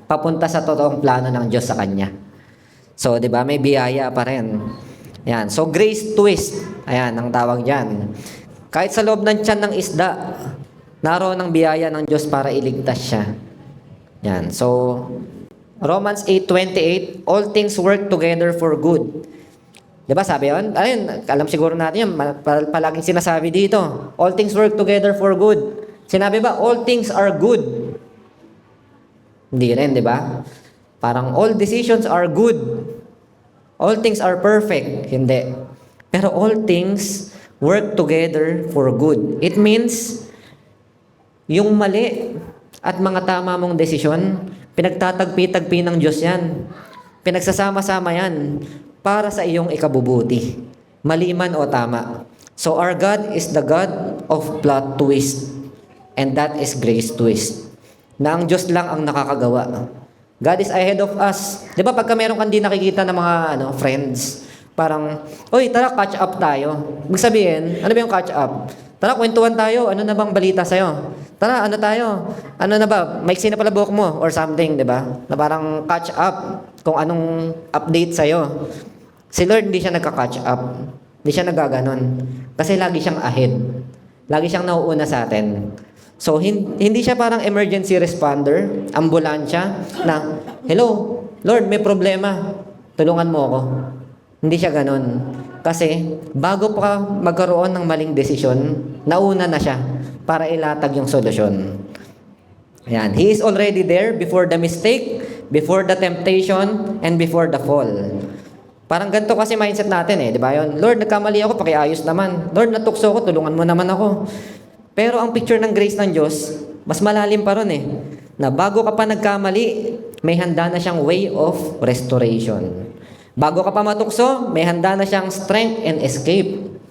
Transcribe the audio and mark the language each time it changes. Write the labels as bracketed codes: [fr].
[tl] Papunta sa totoong plano ng Diyos sa kanya. So, di ba, may biyaya pa rin. Yan. So, grace twist. Ayan, ang tawag dyan. Kahit sa loob ng tiyan ng isda, naroon ang biyaya ng Diyos para iligtas siya. Yan. So, [en] Romans 8:28, all things work together for good. [tl] Di ba sabi yun? Ayun, alam siguro natin yun. Palaging sinasabi dito. [en] All things work together for good. [tl] Sinabi ba, [en] all things are good? [tl] Hindi rin, di ba? [en] Parang all decisions are good. All things are perfect. Hindi. Pero all things work together for good. It means, [tl] yung mali at mga tama mong desisyon, pinagtatagpi-tagpi ng Diyos yan. Pinagsasama-sama yan para sa iyong ikabubuti. Mali man o tama. [en] So our God is the God of plot twist. And that is grace twist. [tl] Na ang Diyos lang ang nakakagawa. [en] God is ahead of us. [tl] Di ba pagka meron kang di nakikita ng mga friends, parang, oy, tara, catch up tayo. Ibig sabihin, ano ba yung catch up? Tara, kwentuhan tayo. Ano na bang balita sa'yo? Tara, ano tayo? Ano na ba? Maiksi na pala buhok mo or something, di ba? Na parang catch up kung anong update sa'yo. Si Lord hindi siya nagka-catch up. Hindi siya nagaganon. Kasi lagi siyang ahead. Lagi siyang nauuna sa atin. So, hindi siya parang emergency responder, ambulansya, na, hello, Lord, may problema. Tulungan mo ako. Hindi siya ganon. Kasi, bago pa magkaroon ng maling desisyon, nauna na siya para ilatag yung solusyon. Ayan. [en] He is already there before the mistake, before the temptation, and before the fall. [tl] Parang ganito kasi mindset natin di ba yun? Lord, nagkamali ako, pakiayos naman. Lord, natukso ako, tulungan mo naman ako. Pero ang picture ng grace ng Diyos, mas malalim pa ron na bago ka pa nagkamali, may handa na siyang [en] way of restoration. [tl] Bago ka pa matukso, may handa na siyang [en] strength and escape.